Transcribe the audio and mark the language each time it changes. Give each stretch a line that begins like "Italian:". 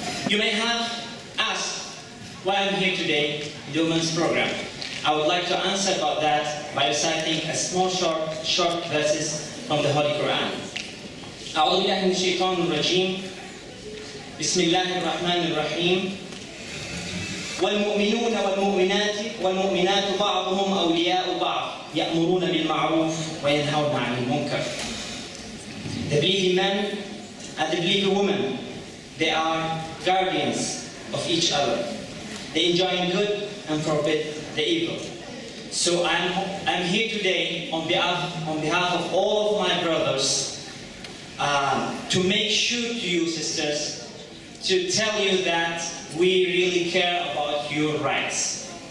English: You may have asked why I'm here today in the Women's Program. I would like to answer about that by reciting a small short verses from the Holy Quran.
Arabic: أعوذ بالله من الشيطان الرجيم. بسم الله الرحمن الرحيم. والمؤمنون والمؤمنات بعضهم أولياء بعض يأمرون بالمعروف وينهون عن المنكر.
English: The believing men and the believing women, they are guardians of each other. They enjoy good and forbid the evil. So I'm here today on behalf of all of my brothers to make sure to you sisters, to tell you that we really care about your rights.